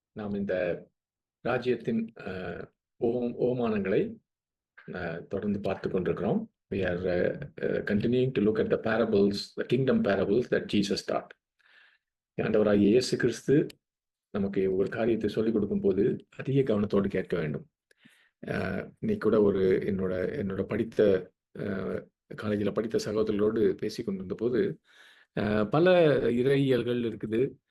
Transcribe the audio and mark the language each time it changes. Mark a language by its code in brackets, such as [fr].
[ta] நாம் இந்த ராஜ்யத்தின் ஓமானங்களை தொடர்ந்து பார்த்து கொண்டிருக்கிறோம். [en] We are continuing to look at the parables, the kingdom parables that Jesus taught. [ta] ஆண்டவராகிய இயேசு கிறிஸ்து நமக்கு ஒரு காரியத்தை சொல்லிக் கொடுக்கும் போது அதிக கவனத்தோடு கேட்க வேண்டும். இன்னைக்கு கூட என்னோட படித்த காலேஜில் படித்த சகோதரர்களோடு பேசி கொண்டிருந்த போது பல இறையியல்கள் இருக்குது.